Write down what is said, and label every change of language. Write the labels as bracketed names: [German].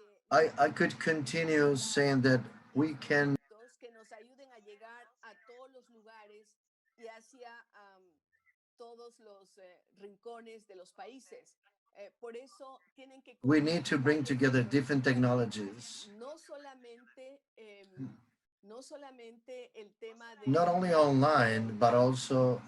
[English] I could continue saying that we can [Spanish] que nos ayuden a llegar a todos los lugares y hacia todos los rincones de los países. Por eso tienen que [English] we need to bring together different technologies, [Spanish] no solamente no solamente el tema de [English] not only online, but also